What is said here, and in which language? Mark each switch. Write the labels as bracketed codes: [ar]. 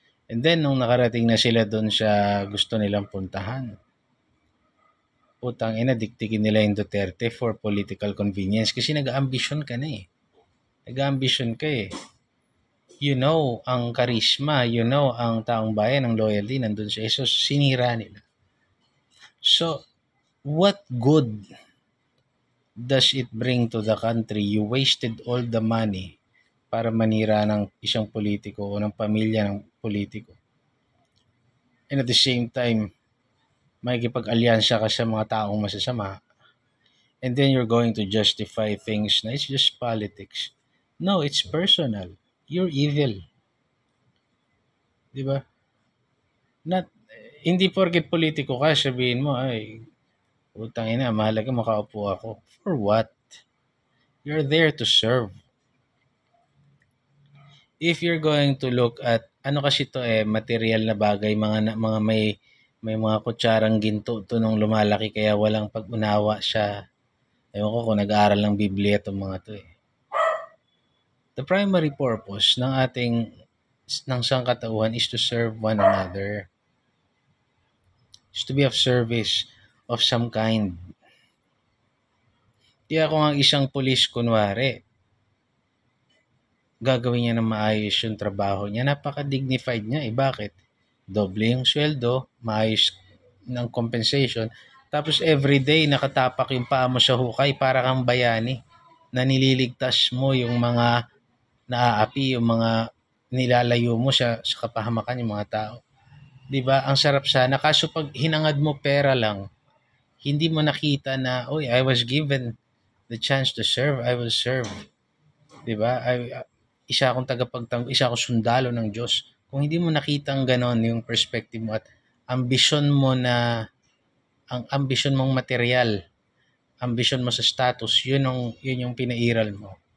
[tl] And then, nung nakarating na sila doon sa gusto nilang puntahan, putang ina, diktikin nila yung Duterte [en] for political convenience [tl] kasi nag-ambisyon ka na Nag-ambisyon ka [en] You know, [tl] ang karisma, ang taong bayan, ang loyalty, nandun sa so sinira nila. [en] So, what good does it bring to the country? You wasted all the money [tl] para manira ng isang politiko o ng pamilya ng politiko. And at the same time, makikipag-alyansya ka sa mga taong masasama. [en] And then you're going to justify things na it's just politics. No, it's personal. You're evil. [tl] Di ba? Not, hindi porket politiko ka, sabihin mo, ay, utang ina, mahalaga makaupo ako. [en] For what? You're there to serve. If you're going to look at, [tl] ano kasi to material na bagay, mga may mga kutsarang ginto to nung lumalaki kaya walang pag-unawa siya. Ewan ko kung nag-aaral ng Biblia itong mga to eh. [en] The primary purpose [tl] ng sangkatauhan [en] is to serve one another. Is to be of service of some kind. [tl] Kaya kung ang isang pulis, kunwari, gagawin niya ng maayos yung trabaho niya, napaka-dignified niya eh. Bakit? Doble yung sweldo, maayos ng compensation, tapos everyday nakatapak yung paa mo sa hukay para kang bayani na nililigtas mo yung mga naaapi, yung mga nilalayo mo sa kapahamakan yung mga tao. 'Di ba? Ang sarap sana kaso pag hinangad mo pera lang, hindi mo nakita na, oy, [en] I was given the chance to serve, I will serve. [tl] 'Di ba? Isa akong isa akong sundalo ng Diyos. Kung hindi mo nakitang ganon yung perspective mo at ambisyon mo na ang ambisyon mong material, ambisyon mo sa status, yun yung pinairal mo.